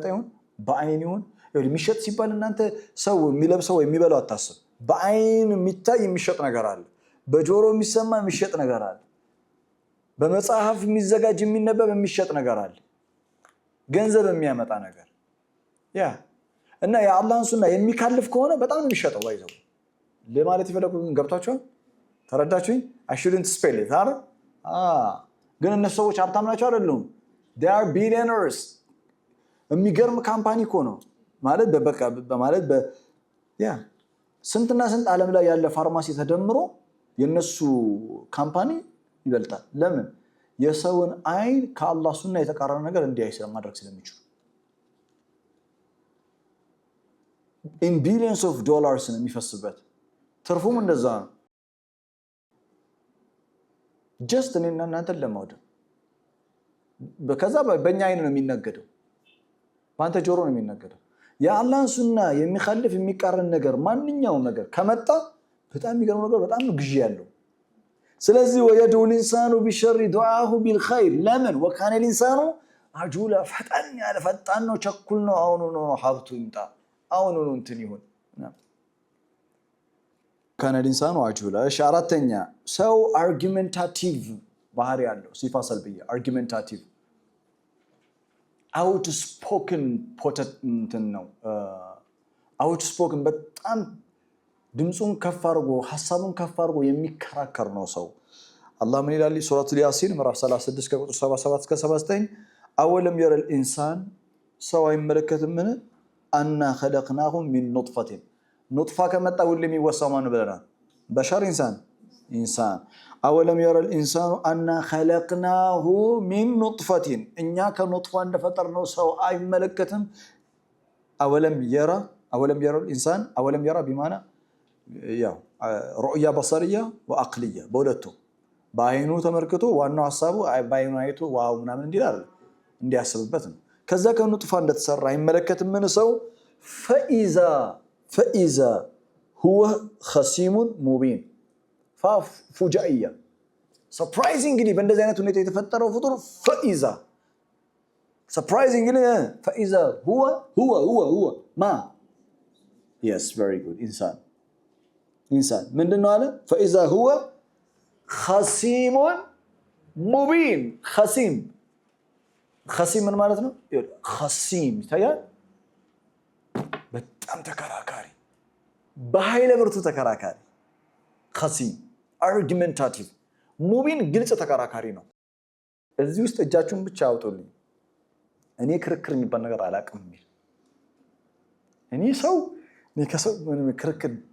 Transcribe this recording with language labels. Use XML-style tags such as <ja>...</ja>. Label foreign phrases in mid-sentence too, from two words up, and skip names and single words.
<am>ይሁን በአይን ይሁን የሚሸጥ ሲባል እናንተ ሰው የሚለብሰው የሚበላው አታስብ። በአይን የሚታይ የሚሸጥ ነገር አለ። በጆሮ የሚሰማ የሚሸጥ ነገር አለ። በመጽሐፍ የሚዘጋጅ የሚነበብ የሚሸጥ ነገር አለ። ገንዘብ የሚያመጣ ነገር እና የአላህን ሱና የሚካልፍ ከሆነ በጣም የሚሸጠው ባይዘው ለማለት ይፈልጉ ገብታችኋል? ተረዳችሁኝ?</am> <en>I shouldn't spell it አይደል?</en> <am>ግን እነሱ ሰዎች ሀብታም ናቸው አይደሉም?</am> <en>they are billionaires።</en> <am>የሚገርም ካምፓኒ እኮ ነው ማለት በቃ ስንትና ስንት ዓለም ላይ ያለ ፋርማሲ ተደምሮ የነሱ ካምፓኒ ይበልጣል። ለምን? የሰውን አይን ከአላህ ሱና የተቃረነ ነገር እንዲያይ ማድረግ ስለሚችሉ</am> <en>in billions of dollars</en> <am>ነው የሚፈስበት። ትርፉም እንደዛ ነው። just እኔና እናንተን ለማውደም ከዛ በእኛ አይን ነው የሚነገደው፣ በአንተ ጆሮ ነው የሚነገደው። የአላህን ሱና የሚخالፍ የሚቃረን ነገር ማንኛውም ነገር ከመጣ በጣም የሚገርም ነገር በጣም ግዢ ያለው። ስለዚህ</am> <ar>ويدعو الانسان بالشر دعاءه بالخير</ar> <am>ለምን</am> <ar>وكان الانسان عجولا</ar> <am>ፈጣን ነው ቸኩል ነው። አሁን ነው ሀብቱ ይምጣ አሁን ነው እንትን ይሁን</am> <ar>كان الانسان عجولا።</ar> <am>እሺ አራተኛ ሰው አርጊመንታቲቭ ባህሪ ያለው</am> <ar>صفة سلبية</ar> <am>አርጊመንታቲቭ</am> <en>outspoken potent</en> <am>ነው። outspoken በጣም ድምጹን ከፍ አድርጎ ሐሳቡን ከፍ አድርጎ የሚከራከር ነው ሰው። አላህ ምን ይላል? ሱረቱ ያሲን ምዕራፍ 36 ከቁጥር 77 እስከ 79</am> <ar>أولم ير الإنسان</ar> <am>ሰው አይመለከትምን አና</am> <ar>خلقناهم من نطفة</ar> <am>ኑጥፋ ከመጣ ሁሉ የሚወሳው ማን ብለናል?</am> <ar>بشر إنسان أولم ير الإنسان أنا خلقناه من نطفة</ar> <am>እኛ ከኑጥፋ እንደፈጠርነው ሰው አይመለከትም?</am> <ar>أولم ير الإنسان أولم ير بمعنى رؤية بصرية وعقلية</ar> <am>በሁለቱ በአይኑ ተመልክቶ ዋናው ሐሳቡ በአይኑ አይቶ ዋው ምናምን እንዲያስብበት ነው። ከዛ ከኑጥፋ እንደተሰራ አይመለከትም ምን ሰው</am> <ar>فإذا هو خصيم مبين فجائية</ar> <am>ሰርፕራይዚንግሊ በእንደዚህ አይነት ሁኔታ የተፈጠረው ፍጡር ፈኢዛ ሰርፕራይዚንግሊ</am> <ar>فإذا هو</ar> <am>ማ</am> <en>yes very good</en> <am>ኢንሳን ምንድነው አለ?</am> <ar>فإذا هو خصيم مبين</ar> <am>ኸሲም ምን ማለት ነው? ኸሲም ይታያል። በጣም ተከራካሪ በኃይለ ብርቱ ተከራካሪ ኸሲም አርጊመንታቲቭ። ሙቢን ግልጽ ተከራካሪ ነው። እዚህ ውስጥ እጃችሁን ብቻ አውጡልኝ እኔ ክርክር የሚባል ነገር አላውቅም የሚል እኔ ከሰው ክርክር</am>